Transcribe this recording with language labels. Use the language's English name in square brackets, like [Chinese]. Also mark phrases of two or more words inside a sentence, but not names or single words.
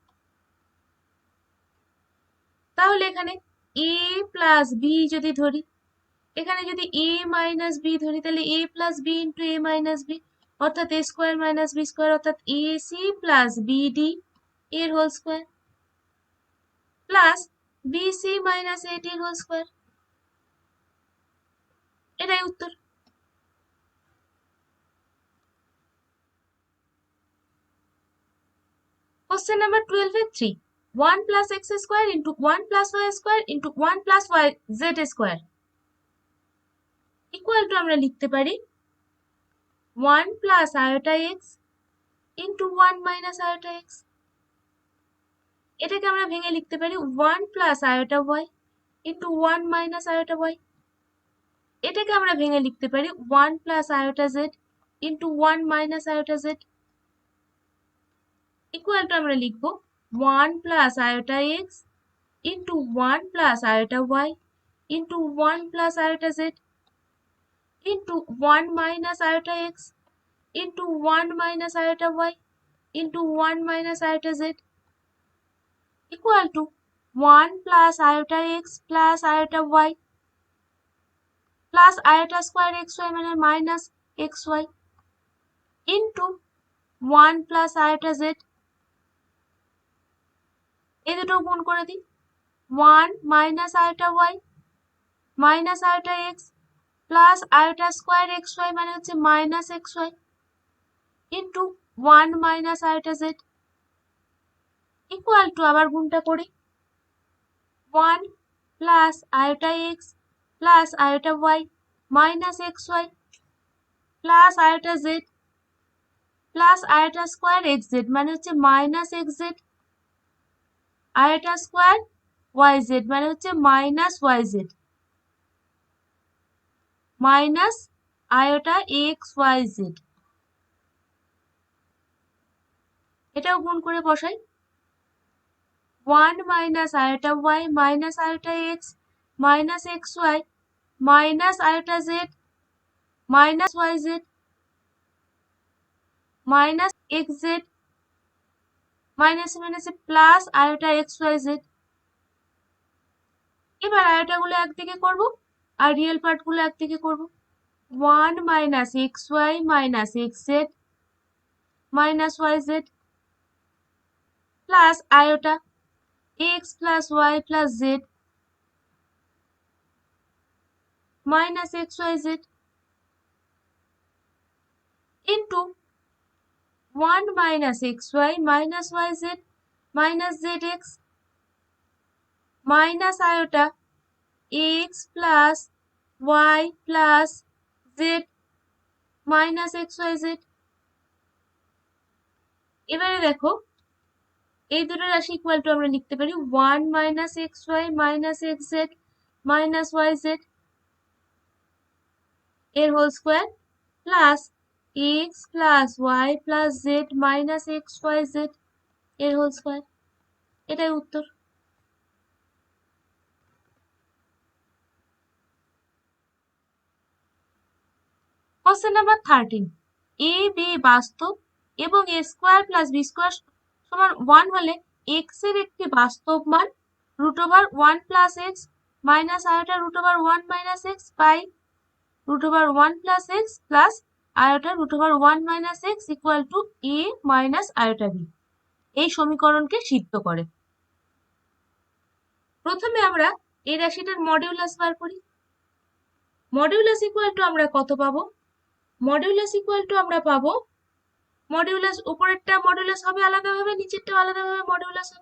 [Bangla] তাহলে এখানে [English] a plus b [Bangla] যদি ধরি, এখানে যদি [English] a minus b [Bangla] ধরি তাহলে [English] a plus b into a minus b [Bangla] অর্থাৎ [English] a square minus b square [Bangla] অর্থাৎ [English] a c plus bd [Bangla] এর [English] whole square plus bc minus ad [Bangla] এর [English] whole square. [Bangla] এটাই উত্তর। [English] Question number 12 এর 3 1 plus x square into 1 plus y square into 1 plus y z square equal to [Bangla] আমরা লিখতে পারি [English] 1 plus iota x into 1 minus iota x। [Bangla] এটাকে আমরা ভেঙে লিখতে পারি [English] 1 plus iota y into 1 minus iota y। [Bangla] এটাকে আমরা ভেঙে লিখতে পারি [English] 1 plus iota z into 1 minus iota z equal to আমরা লিখব 1 plus iota x into 1 plus iota y into 1 plus iota z into 1 minus iota x into 1 minus iota y into 1 minus iota z equal to 1 plus iota x plus iota y plus iota square xy মানে minus xy into 1 plus iota z। [Bangla] এই দুটো গুণ করে দিই [English] 1 minus iota y minus iota x plus iota square xy [Bangla] মানে হচ্ছে [English] minus xy into 1 minus iota z equal to [Bangla] আবার গুণটা করি [English] 1 plus iota x plus iota y minus xy plus iota z plus iota square xz [Bangla] মানে হচ্ছে [English] minus xz iota square yz [Bangla] মানে হচ্ছে [English] minus yz minus iota xyz। [Bangla] এটাও গুণ করে বসাই [English] 1 minus iota y minus iota x minus xy minus iota z minus yz minus xz minus minus plus iota xyz। [Bangla] এবার আয়োটাগুলো একদিকে করব আর রিয়েল পার্টগুলো একদিকে করব [English] 1 minus xy minus xz minus yz plus iota x plus y plus z minus xyz into 1 minus xy minus yz minus zx minus iota x plus y plus z minus xyz। [Bangla] এবারে দেখো এই দুটো রাশি [English] equal to [Bangla] আমরা লিখতে পারি [English] 1 minus xy minus xz minus yz [Bangla] এর [English] whole square plus x plus y plus z minus xyz [Bangla] এর [English] whole square. [Bangla] এটাই উত্তর। [English] question number [Bangla] 13 a b বাস্তব এবং [English] a square plus b square [Bangla] সমান 1 হলে x এর একটি বাস্তব মান [English] √1 plus x minus iota √1 minus x by √1 plus x plus iota √1 minus x equal to a minus iota b [Bangla] এই সমীকরণকে সিদ্ধ করে। প্রথমে আমরা এই রাশিটার মডিউলাস বার করি। [English] modulus equal to [Bangla] আমরা কত পাবো? [English] modulus equal to [Bangla] আমরা পাবো মডিউলাস উপরেরটা মডিউলাস হবে আলাদাভাবে নিচেরটা আলাদাভাবে মডিউলাস হবে।